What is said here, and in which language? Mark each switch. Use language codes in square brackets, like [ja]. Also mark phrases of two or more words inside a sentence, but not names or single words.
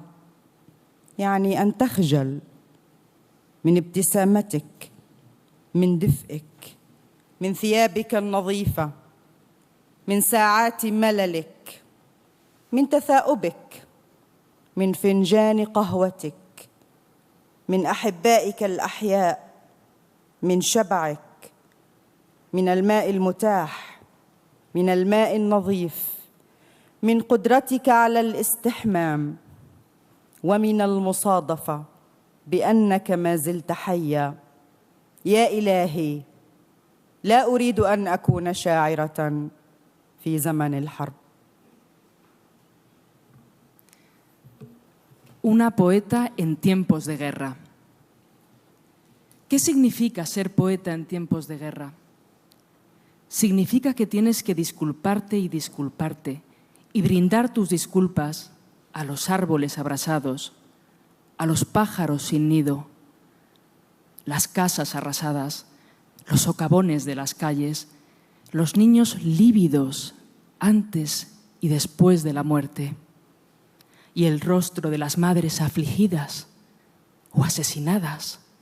[ar] يعني أن تخجل من ابتسامتك، من دفئك، من ثيابك النظيفة، من ساعات مللك، من تثاؤبك، من فنجان قهوتك، من أحبائك الأحياء، من شبعك، من الماء المتاح، من الماء النظيف، من قدرتك على الاستحمام، ومن المصادفة بأنك ما زلت حيا يا إلهي لا أريد أن أكون شاعرة في زمن الحرب. [es] Una poeta en tiempos de guerra. ¿Qué significa ser poeta en tiempos de guerra? Significa que tienes que disculparte y brindar tus disculpas a los árboles abrasados, a los pájaros sin nido, las casas arrasadas, los socavones de las calles, los niños lívidos antes y después de la muerte, y el rostro de las madres afligidas o asesinadas.